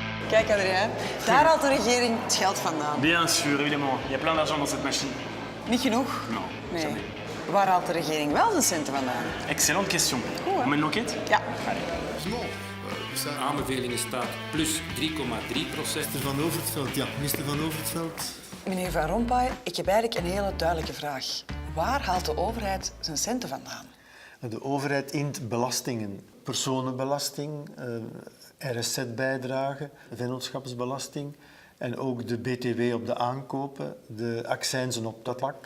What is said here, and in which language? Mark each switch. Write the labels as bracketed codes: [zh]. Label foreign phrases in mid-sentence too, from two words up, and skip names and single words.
[nl] Kijk Adrien, daar haalt de regering het geld vandaan. [fr] Bien sûr, évidemment. Il y a plein d'argent dans cette machine. [nl] Niet genoeg? [fr] Non, [nl] Nee. [fr] jamais. [nl] Waar haalt de regering wel de centen vandaan? [fr] Excellente question. [nl] Goed, hè? [fr] On met une enquête? [nl] Ja. Aanbevelingen staat plus 3,3%. Minister Van Overtveld, ja. Minister Van Overtveld. Meneer Van Rompuy, ik heb eigenlijk een hele duidelijke vraag. Waar haalt de overheid zijn centen vandaan? De overheid int belastingen. Personenbelasting, RSZ-bijdrage, vennootschapsbelasting en ook de BTW op de aankopen, de accijnzen op dat vlak.